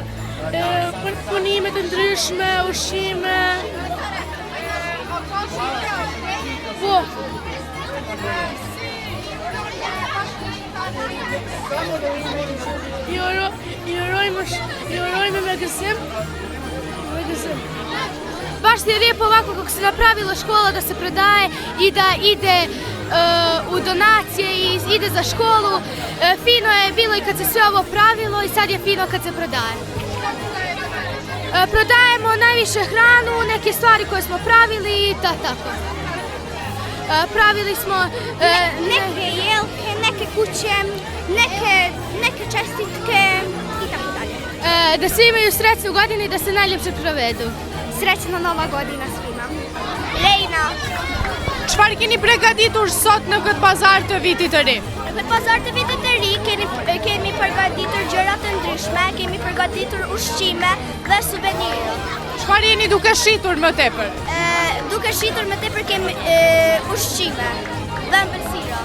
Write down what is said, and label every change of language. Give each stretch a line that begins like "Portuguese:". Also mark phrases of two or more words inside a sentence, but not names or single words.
Albanian: Për punime të ndryshme, ushqime. Po. I urojmë me gëzim.
Bosnian: Baš je lijepo ovako kako se napravilo škola da se prodaje i da ide u donacije i ide za školu. Fino je bilo i kad se sve ovo pravilo i sad je fino kad se prodaje. Prodajemo najviše hranu, neke stvari koje smo pravili i tako. Pravili smo neke jelke, neke kuće, neke čestitke i tako dalje. Da svi imaju srećnu godinu i da se najljepše provedu. Srećna nova godina svima. Lejna.
Albanian: Çfarë keni përgatitur sot në këtë bazar të vitit të ri? Në këtë bazar të vitit të ri kemi përgatitur gjëra të ndryshme, kemi përgatitur ushqime dhe suvenire. Çfarë jeni duke shitur më tepër? Duke shitur më tepër kemi ushqime dhe ëmbëlsira.